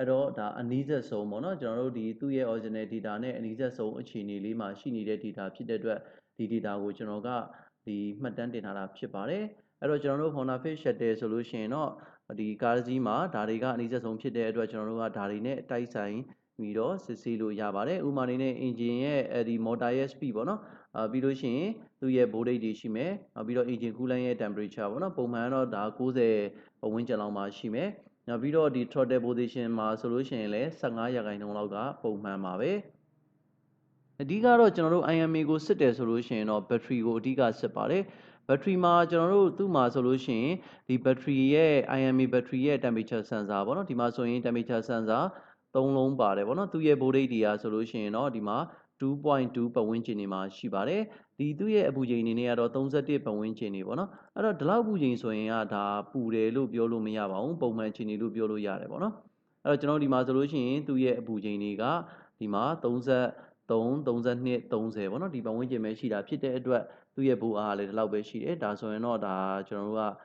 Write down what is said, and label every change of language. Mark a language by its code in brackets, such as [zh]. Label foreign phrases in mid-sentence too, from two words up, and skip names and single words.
[my] တော့ဒါအနည်းဆက်ဆုံးပေါ့နော်ကျွန်တော်တို့ဒီသူ့ရဲ့ [en] original data [my] နဲ့အနည်းဆက်ဆုံးအခြေအနေလေးမှာရှိနေတဲ့ data ဖြစ်တဲ့အတွက်ဒီ data ကိုကျွန်တော်ကဒီမှတ်တမ်းတင်ထားတာဖြစ်ပါတယ်အဲ့တော့ကျွန်တော်တို့ Honda Fit Shuttle ဆိုလို့ရှိရင်တော့ဒီကားတစ်စီးမှာဒါတွေကအနည်းဆက်ဆုံးဖြစ်တဲ့အတွက် ကျွန်တော်တို့ကဒါတွေနဲ့တိုက်ဆိုင်ပြီးတော့စစ်ဆေးလို့ရပါတယ်ဥပမာအနေနဲ့ engine ရဲ့ဒီ motor ရဲ့ speed ပေါ့နော်ပြီးလို့ရှိရင်သူ့ရဲ့ voltage တွေရှိမယ်နောက်ပြီးတော့ [en] engine coolant [my] ရဲ့ temperature ပေါ့နော်ပုံမှန်တော့ဒါ90 ဝန်းကျင်လောက်မှာရှိမယ်နောက်ပြီးတော့ဒီ [en] throttle position [my] မှာဆိုလို့ရှိရင်လည်း15%လောက်ကပုံမှန်ပါပဲအဓိကတော့ကျွန်တော်တို့ IMA ကိုစစ်တယ်ဆိုလို့ရှိရင် တော့ battery ကိုအဓိကစစ်ပါတယ် battery မှာကျွန်တော်တို့သူ့မှာဆိုလို့ရှိရင်ဒီ battery ရဲ့ [en] IMA battery [my] ရဲ့ [en] temperature sensor [my] ပေါ့နော်ဒီမှာ ဆိုရင် [en] temperature sensor [my] 3လုံးပါတယ်ပေါ့နော်သူ့ရဲ့ voltage တွေကဆိုလို့ရှိရင်တော့ဒီမှာ2.2 ပတ်ဝန်းကျင်နေမှာရှိပါတယ်ဒီသူ့ရဲ့အပူချိန်အနေနဲ့ကတော့31ပတ်ဝန်းကျင်နေပေါ့နော်အဲ့တော့ဒီလောက်အပူချိန်ဆိုရင်ကဒါပူတယ်လို့ပြောလို့မရပါဘူးပုံမှန်အခြေအနေလို့ပြောလို့ရတယ်ပေါ့နော်အဲ့တော့ကျွန်တော်ဒီမှာဆိုလို့ရှိရင်သူ့ရဲ့အပူချိန်တွေကဒီမှာ32 30ပေါ့နော်ဒီပတ်ဝန်းကျင်ပဲရှိတာဖြစ်တဲ့အတွက်သူ့ရဲ့ဘူအားလည်းဒီလောက်ပဲရှိတယ်ဒါဆိုရင်တော့ဒါကျွန်တော်တို့က